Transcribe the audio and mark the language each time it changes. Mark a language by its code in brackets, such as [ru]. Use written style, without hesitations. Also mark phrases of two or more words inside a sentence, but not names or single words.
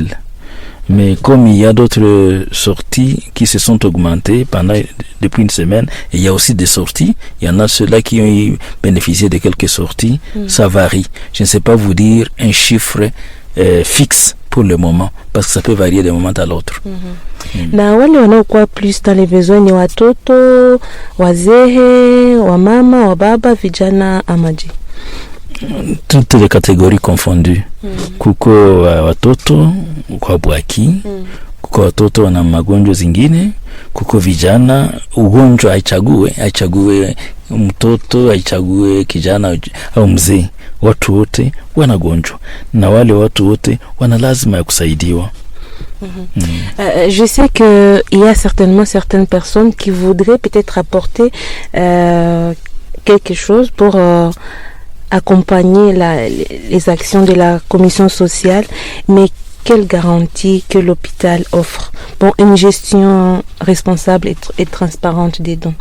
[fr] Mais comme il y a d'autres sorties qui se sont augmentées depuis une semaine, et il y a aussi des sorties, il y en a ceux-là qui ont bénéficié de quelques sorties, ça varie. Je ne sais pas vous dire un chiffre fixe pour le moment, parce que ça peut varier d'un moment à l'autre. [sw] Na wale wanaokuwa [fr] plus dans les besoins [sw] ni watoto, wazee, wamama, wababa, vijana amaji? [fr] Toutes les catégories confondues. [sw] Kuko watoto kwa bwaki, kuko watoto wana magonjwa zingine, kuko vijana, ugonjwa haichague mtoto, haichague kijana au mzee. Watu wote wanagonjwa, na wale watu wote wana lazima ya kusaidiwa. [fr] Je sais que il y a certainement certaines personnes qui voudraient peut-être apporter quelque chose pour accompagner les actions de la commission sociale, mais quelle garantie que l'hôpital offre pour une gestion responsable et transparente des dons?